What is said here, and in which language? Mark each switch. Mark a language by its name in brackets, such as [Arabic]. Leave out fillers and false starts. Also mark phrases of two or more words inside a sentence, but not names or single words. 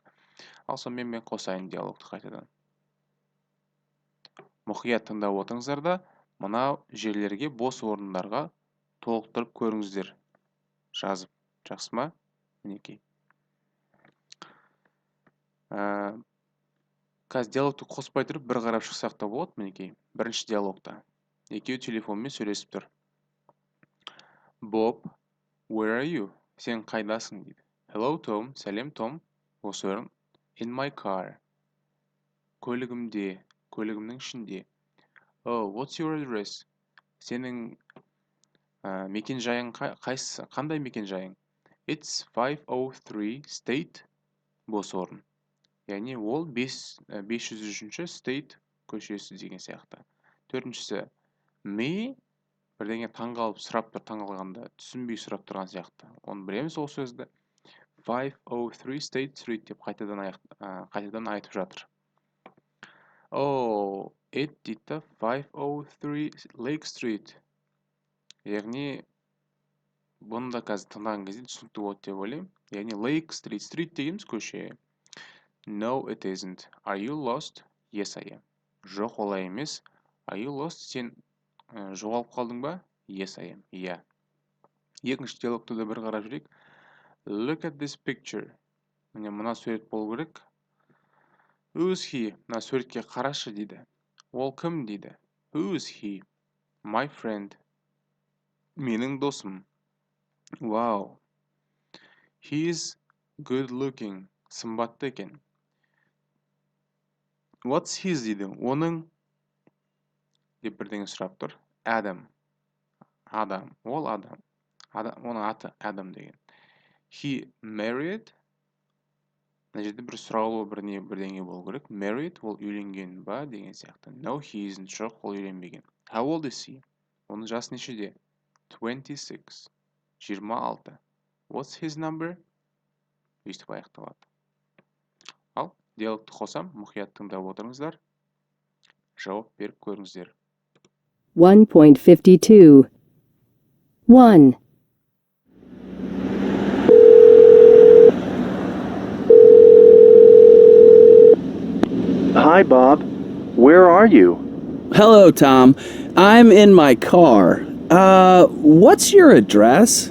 [Kazakh] Ал сонымен мен қосайын диалогты қайтадан. Мұқият тыңдап отырыңыздар да, мына жерлерге бос орындарға толықтырып көріңіздер. Жазып, жақсы ма? Мінекей. Қазір диалогты қоспай тұрып бір қарап шықсақ та болады, мінекей. Бірінші диалогта. Екеуі телефонмен сөйлесіп тұр. [English] Bob, where are you? [Kazakh] Сен қайдасың дейді. Hello, Tom. Сәлем, Том. Осы орын. [English] In my car. [Kazakh] Көлігімде. көлігімнің ішінде. [English] Oh, what's your address? [Kazakh] Сенің мекен жайың қайсысы? Қандай мекен жайың? [English] It's 503 State, [Kazakh] бос орын. Яғни ол 503 State көшесі деген сияқты. Төртіншісі, me, бірдеңе таңғалып сұрап тұр, таңғалғанда түсінбей сұрап тұрған сияқты. Оны білеміз ол сөзді. 503 State Street деп қайтадан айтып жатыр. [English] Oh, it дейді 503 Lake Street. [Kazakh] Яғни бұны да қазір тыңдаған кезде түсінікті болады деп ойлаймын. Яғни Lake Street, Street дегеніміз көше. [English] No, it isn't. Are you lost? Yes, I am. [Kazakh] Жоқ, олай емес. [English] Are you lost? [Kazakh] Сен жоғалып қалдың ба? [English] Yes, I am. [Kazakh] Иә. Екінші диалогты да бір қарап жүрейік. [English] Look at this picture. [Kazakh] Мына сурет болу керек. [English] Who's he? [Kazakh] Мына суретке қарашы дейді. Ол кім дейді. [English] Who's he? My friend. [Kazakh] Менің досым. [English] Wow. He's good looking. [Kazakh] Сымбатты екен. [English] What's his дейді. [Kazakh] Оның деп бірдеңе сұрап тұр. Адам. Ол адам. Оның аты Адам деген. [English] He married. [Kazakh] Мына жерде бір сұраулы бірдеңе болу керек. Married, ол үйленген ба деген сияқты. [English] No, he isn't. [Kazakh] Жоқ, ол үйленбеген. [English] How old is he? [Kazakh] Оның жасы нешеде? 26. 26. [English] What's his number? [Kazakh] Өйстіп аяқталады. Ал, диалогты қосам, мұқият тыңдап отырыңыздар. Жауап беріп көріңіздер. 1.52. 1. [English] Hi, Bob. Where are you? Hello, Tom. I'm in my car. What's your address?